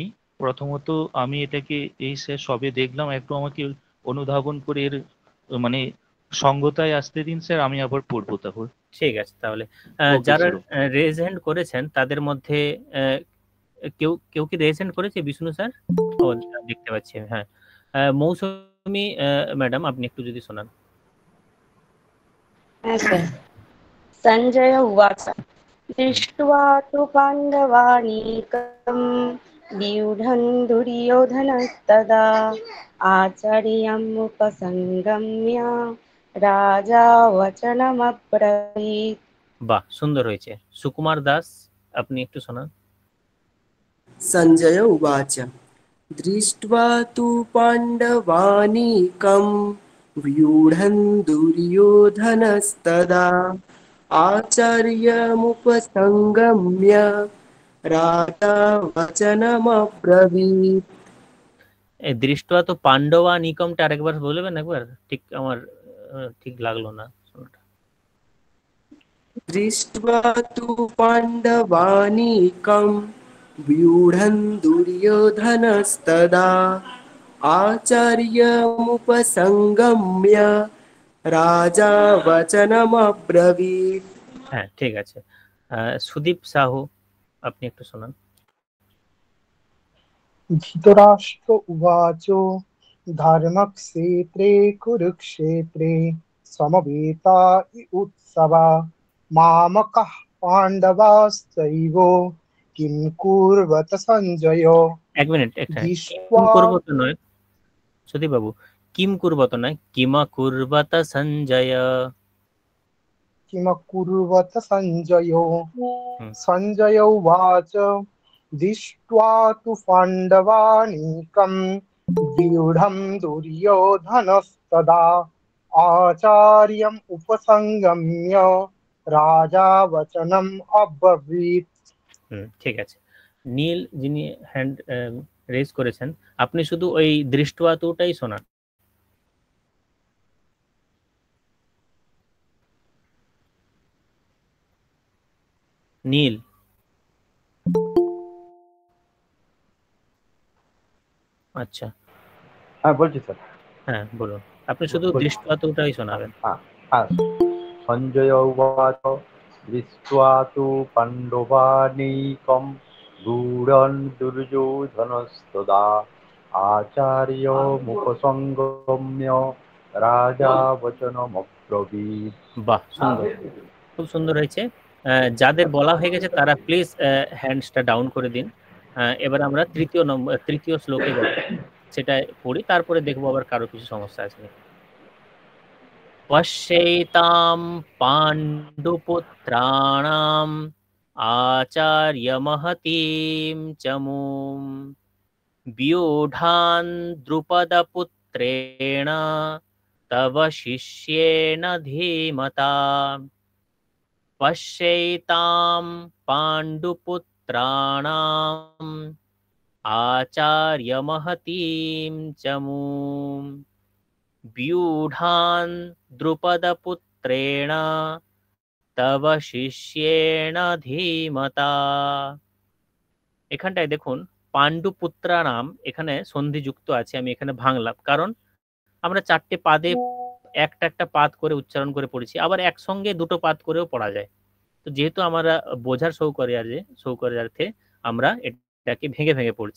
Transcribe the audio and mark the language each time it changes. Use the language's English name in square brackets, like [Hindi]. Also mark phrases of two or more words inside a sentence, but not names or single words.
[Bangla] প্রথমত আমি এটাকে এই স্যার সবে দেখলাম, একটু আমাকে অনুধাবন করে এর মানে সঙ্গতায় আসতে দিন স্যার, আমি আবার পড়বো তারপর। ঠিক আছে, তাহলে ওকে যারা স্যার। [English] raise hand [Bangla] করেছেন তাদের মধ্যে কেউ কেউ কি [English] raise hand [Bangla] করেছে বিষ্ণু স্যার? ও দেখতে পাচ্ছি, হ্যাঁ। মৌসুমী ম্যাডাম আপনি একটু যদি শোনান। [Sanskrit] सञ्जय उवाच दृष्ट्वा तु पाण्डवानीकं व्यूढं दुर्योधनस्तदा आचार्यमुपसङ्गम्य राजा वचनमब्रवीत्। [Bangla] বাহ, সুন্দর হয়েছে। সুকুমার দাস আপনি একটু শোনান। [Sanskrit] सञ्जय उवाच दृष्ट्वा तु पाण्डवानीकं व्यूढं दुर्योधनस्तदा आचार्यमुपसङ्गम्य राजा वचनमब्रवीत्। [Bangla] এই [Sanskrit] दृष्ट्वा तु पाण्डवा [Bangla] নিকমটা আরেকবার বলবেন একবার, ঠিক আমার ঠিক লাগলো না শোনাটা। [Sanskrit] दृष्ट्वा तु पाण्डवानीकं व्यूढं दुर्योधनस्तदा आचार्यमुपसङ्गम्य राजा वचनमब्रवीत्। [Bangla] হ্যাঁ ঠিক আছে। সুদীপ সাহু আপনি একটু শোনান। [Sanskrit] धृतराष्ट्र उवाच धर्मक्षेत्रे कुरुक्षेत्रे समवेता उत्सवा मामकः पाण्डवाश्चैव किं कुर्वत सञ्जय। [Bangla] এক মিনিট, একটা কিম [Sanskrit] दृष्ट्वा [Bangla] কুর্বত নয় সুদীপ বাবু, [Sanskrit] किम कुर्वत [Bangla] নয়, [Sanskrit] किमा कुर्वत सञ्जय। किम कुर्वत सञ्जय। [Bangla] হুম, [Sanskrit] सञ्जय उवाच दृष्ट्वा तु पाण्डवानीकं व्यूढं दुर्योधनस्तदा आचार्यम् उपसङ्गम्य राजा वचनम् अब्रवीत्। [Bangla] ঠিক আছে। নীল যিনি [English] hand raise [Bangla] করেছেন, আপনি শুধু ওই দৃষ্টয়াতুটাই শোনান। নীল। আচ্ছা হ্যাঁ বলছি স্যার। হ্যাঁ বলুন, আপনি শুধু বলছি। দৃষ্টয়াতুটাই শোনাবেন। হ্যাঁ হ্যাঁ। [Sanskrit] सञ्जय उवाच দৃष्ट्वा तु पाण्डवानीकं गूढं दुर्योधनस्तदा आचार्यमुपसङ्गम्य राजा वचनमब्रवीत्। [Bangla] বাহ, সুন্দর, খুব সুন্দর হয়েছে। যাদের বলা হয়ে গেছে তারা প্লিজ [English] hands down [Bangla] করে দিন। এবার আমরা তৃতীয় শ্লোকে যাচ্ছি, সেটা পড়ি, তারপরে দেখবো আবার কারো কিছু সমস্যা আছে নাকি। [Sanskrit] पश्येताम पाण्डुपुत्राणाम आचार्यमहतीम चमुम व्यूढान् द्रुपदपुत्रेण तव शिष्येण धीमता पश्यैतां पाण्डुपुत्राणाम् आचार्यमहतीं चमूं व्यूढान् द्रुपदपुत्रेण तव शिष्येण धीमता। [Bangla] এখানটায় দেখুন [Sanskrit] पाण्डुपुत्रा नाम [Bangla] এখানে সন্ধি যুক্ত আছে, আমি এখানে ভাঙলাম, কারণ আমরা 4টে পাদে একটা একটা পাদ করে উচ্চারণ করে পড়েছি, আবার একসঙ্গে দুটো পাদ করেও পড়া যায়। তো যেহেতু আমরা বোঝার সৌকর্যার্থে আমরা এটাকে ভেঙে ভেঙে পড়ছি।